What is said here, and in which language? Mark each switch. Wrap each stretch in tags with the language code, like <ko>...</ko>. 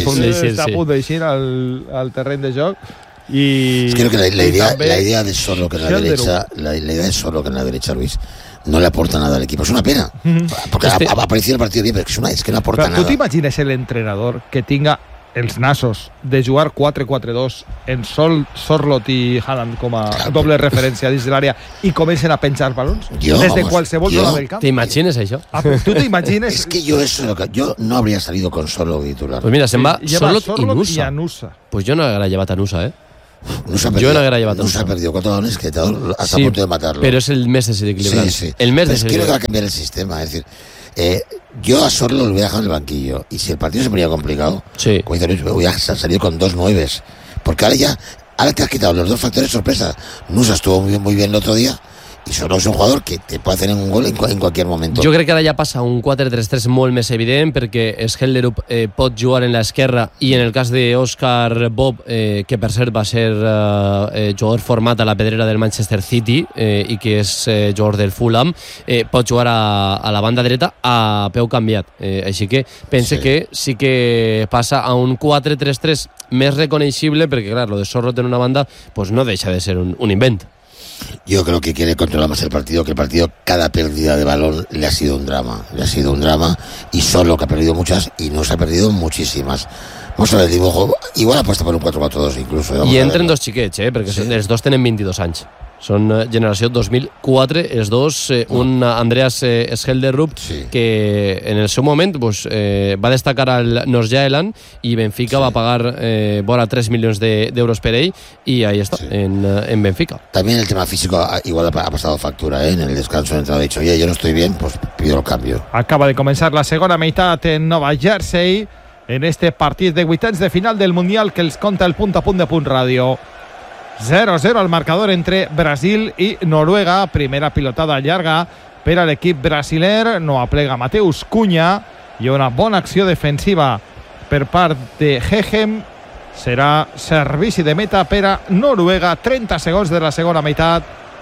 <ca>a punt d'eixir al terreny de joc.</ca> <es>Es que creo que la idea de solo que en la derecha, Luis, no le aporta nada al equipo. Es una pena. Porque ha aparecido el partido bien, pero es que no aporta nada. ¿Tú te imaginas el entrenador que tenga</es> <ca>els nassos de jugar 4-4-2 en Sol, Sorloth i Haaland com a doble referència dins de l'àrea i comencen a penjar balons? Jo, del camp. T'imagines això? Tu t'imagines? És que jo és lo que jo no hauria salido con Sorloth titular. Pues mira, se'n va Sorloth i Nusa. Pues jo no l'hauria llevat a Nusa,</ca> <es>Yo no hubiera llevado. Nusa ha perdido 4 balones que está hasta punto de matarlo. Pero es el mes desequilibrado. Sí, sí. El mes pues quiero que va a cambiar el sistema. Es decir, yo a Sorlo lo voy a dejar en el banquillo. Y si el partido se ponía complicado, sí. Como dice Luis, voy a salir con 2-9. Porque ahora te has quitado los dos factores sorpresa. Nusa estuvo muy bien el otro día. I Sorlo és un jugador que te puede hacer un gol en cualquier momento.</es> <ca>Jo crec que ara ja passa un 4-3-3 molt més evident, perquè Schellerup pot jugar en l'esquerra, i en el cas d'Òscar Bob, que per cert va ser jugador format a la pedrera del Manchester City i que és jugador del Fulham, pot jugar a la banda dreta a peu canviat. Així que pense que sí que passa a un 4-3-3 més reconeixible, perquè clar, lo de Sorlo en una banda pues no deixa de ser un invent.</ca> <es>Yo creo que quiere controlar más el partido, que el partido, cada pérdida de balón le ha sido un drama. Le ha sido un drama, y solo que ha perdido muchas, y nos ha perdido muchísimas. Vamos a ver el dibujo. Igual apuesta por un 4-4-2 incluso. Y entren dos chiquets, porque sí. Los dos tienen 22 años.</es> <ca>Son generació 2004, els dos, un Andreas Schellerup, sí. Que en el seu moment pues, va destacar al Nordjylland i Benfica sí. Va pagar vora 3 milions d'euros per ell i ahí està, sí. en Benfica.</ca> <es>También el tema físico igual ha pasado factura, ¿eh? En el descanso entrado ha dicho, oye, yo no estoy bien, pues pido el cambio.</es> <ca>Acaba de comenzar la segona meitat en Nova Jersey en este partit de vuitens de final del Mundial que els conta el Punt a Punt de Punt Radio. 0-0 al marcador entre Brasil i Noruega. Primera pilotada llarga per a l'equip brasiler. No aplega Mateus Cunha. I una bona acció defensiva per part de Hegem. Serà servici de meta per a Noruega. 30 segons de la segona meitat.</ca>